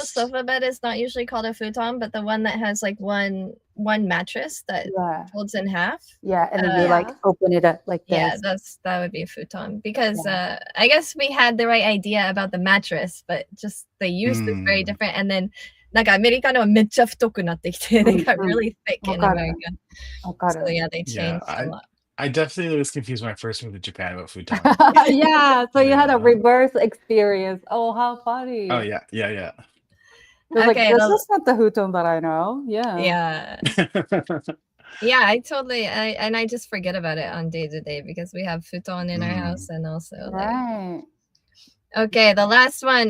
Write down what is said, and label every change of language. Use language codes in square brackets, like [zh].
[en] confused. sofa bed is not usually called a futon, but the one that has like one mattress that folds in half. Yeah, and then you like open it up like this. Yeah, that would be a futon because I guess we had the right idea about the mattress, but just the use is very different. And then [ja] なんかアメリカのはめっちゃ太くなってきて [en] they got really thick in America. So yeah, they changed a lot. I definitely was confused when I first moved to Japan about futon. Yeah, so you had a reverse experience. Oh, how funny. Oh yeah. It's like, this is not the futon that I know. Yeah. Yeah, I totally and I just forget about it on day to day because we have futon in our house and also like Okay, the last one.